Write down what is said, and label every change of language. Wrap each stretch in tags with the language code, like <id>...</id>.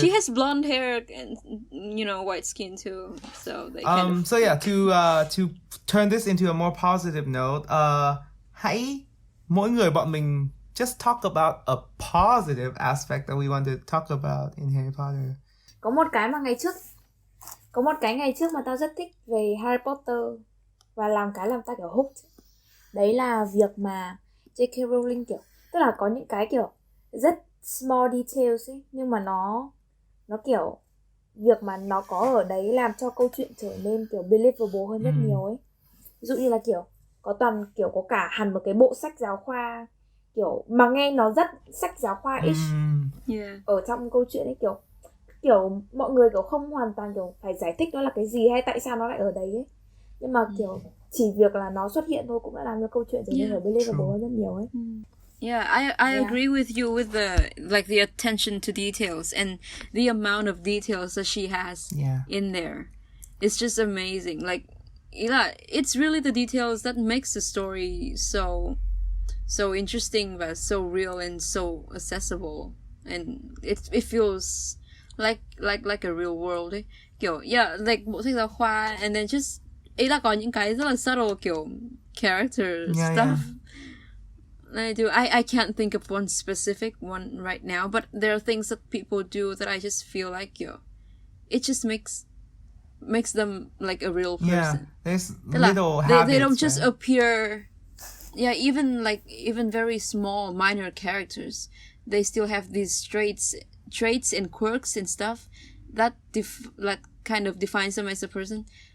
<en>She has blonde hair and, you know, white skin too, so they kind of... So yeah, to turn this into a more positive note,</en> <vi>hãy mỗi người bọn mình</vi> <en>just talk about a positive aspect that we want to talk about in Harry Potter.</en> <vi>Có một cái ngày trước mà tao rất thích về Harry Potter và làm tao kiểu hooked. Đấy là việc mà J.K. Rowling kiểu, tức là có những cái kiểu rất</vi> <en>small details</en> <vi>ấy, nhưng mà nó kiểu việc mà nó có ở đấy làm cho câu chuyện trở nên kiểu believable hơn rất nhiều ấy. Ví dụ như là kiểu có có cả hẳn một cái bộ sách giáo khoa kiểu mà nghe nó rất sách giáo khoa ish ở trong câu chuyện ấy, kiểu mọi người kiểu không hoàn toàn kiểu phải giải thích nó là cái gì hay tại sao nó lại ở đấy ấy, nhưng mà kiểu chỉ việc là nó xuất hiện thôi cũng đã làm cho câu chuyện trở nên believable hơn rất nhiều ấy.</vi> <en>Yeah, I agree with you with the attention to details and the amount of details that she has in there. It's just amazing. Like, it's really the details that makes the story so interesting, but so real and so accessible, and it feels like a real world ấy.</en> <vi>Kiểu like bộ sách giáo khoa,</vi> <en>and then just</en> <vi>ý là có những cái rất là subtle kiểu</vi> <en>character stuff. I can't think of one specific one right now, but there are things that people do that I just feel like it just makes them like a real person. Yeah, there's little habits. They don't just appear. Yeah, even very small minor characters, they still have these traits and quirks and stuff that kind of defines them as a person.</en>